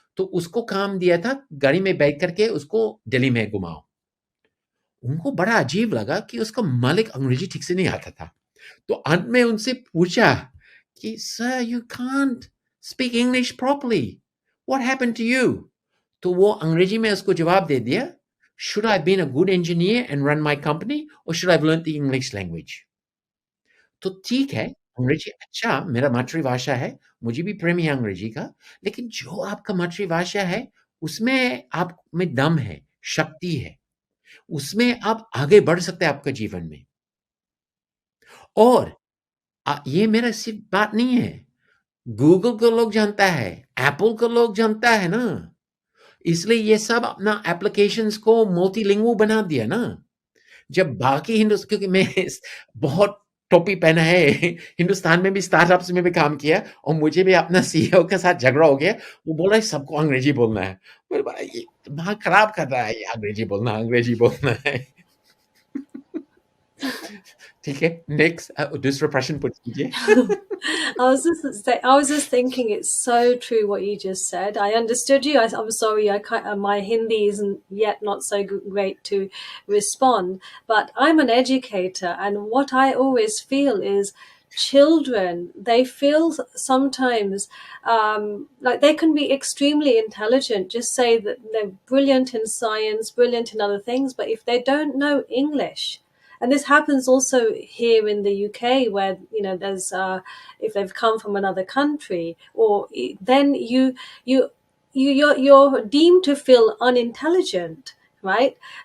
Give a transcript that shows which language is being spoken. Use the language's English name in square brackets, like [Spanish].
[Hindi] तो उसको काम दिया था गाड़ी में बैठ करके उसको दिल्ली में घुमाओ। उनको बड़ा अजीब लगा कि उसका मालिक अंग्रेजी ठीक से नहीं आता था। तो अंत में उनसे पूछा कि [English] Sir you can't speak English properly, what happened to you? [Hindi] तो वो अंग्रेजी में उसको जवाब दे दिया, [English] should I have been a good engineer and run my company or should I have learned the English language? [Hindi] तो ठीक है, अंग्रेजी अच्छा मेरा मातृभाषा है, मुझे भी प्रेम है अंग्रेजी का, लेकिन जो आपका मातृभाषा है, उसमें आप में दम है, शक्ति है, उसमें आप आगे बढ़ सकते हैं आपके जीवन में। और ये मेरा सिर्फ बात नहीं है, गूगल को लोग जानता है, एप्पल को लोग जानता है ना, इसलिए ये सब अपना एप्लीकेशंस को मल्टीलिंगुअल बना दिया ना। जब बाकी क्योंकि मैं बहुत टोपी पहना है, हिंदुस्तान में भी स्टार्टअप्स में भी काम किया और मुझे भी अपना सीईओ के साथ झगड़ा हो गया। वो बोला सबको अंग्रेजी बोलना है। बोले भाई ये दिमाग खराब कर रहा है, ये अंग्रेजी बोलना है। ठीक है, नेक्स्ट दूसरा प्रश्न पूछ कीजिए। [English] I was just thinking it's so true what you just said. I understood you. I'm sorry, I can't, my Hindi isn't yet not so great to respond. But I'm an educator, and what I always feel is children, they feel sometimes like they can be extremely intelligent, just say that they're brilliant in science, brilliant in other things, but if they don't know English, and this happens also here in the UK, where there's if they've come from another country, or then you're deemed to feel unintelligent, right?